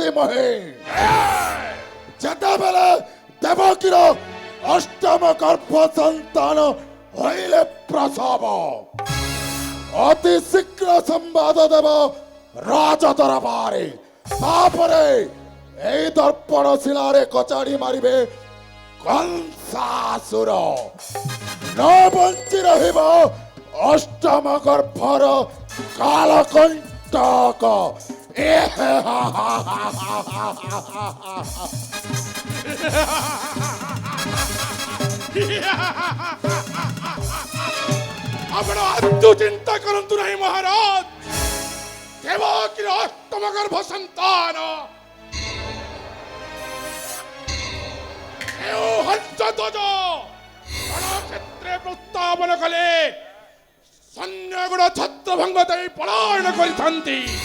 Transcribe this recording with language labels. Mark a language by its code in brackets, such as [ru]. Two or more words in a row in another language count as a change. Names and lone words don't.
[or] ମହେ ଯେତେବେଳେ ଦେବକୀର ଅଷ୍ଟମ ଗର୍ଭ ସନ୍ତାନ ହଇଲେ ପ୍ରସବ ଅତି ଶୀଘ୍ର ସମ୍ବାଦ ଦେବ ରାଜ ଦରବାରେ ତାରପରେ ଏଇ ଦର୍ପଣ ଶିଳାରେ କଚାଡ଼ି ମାରିବେ କଂସାସୁର ନ ବଞ୍ଚି ରହିବ ଅଷ୍ଟମ ଗର୍ଭର କାଳକଣ୍ଟକ ଆପଣ ଆଦୌ ଚିନ୍ତା କରନ୍ତୁ ନାହିଁ ମହାରାଜ ଦେବକୀର ଅଷ୍ଟମ ଗର୍ଭ ସନ୍ତାନ ହଂସଧ୍ୱଜ ରଣକ୍ଷେତ୍ରରେ ପ୍ରସ୍ତାବନ କଲେ ସୈନ୍ୟଗୁଣ ଛତ୍ରଭଙ୍ଗ ଦେଇ ପଳାୟନ କରିଥାନ୍ତି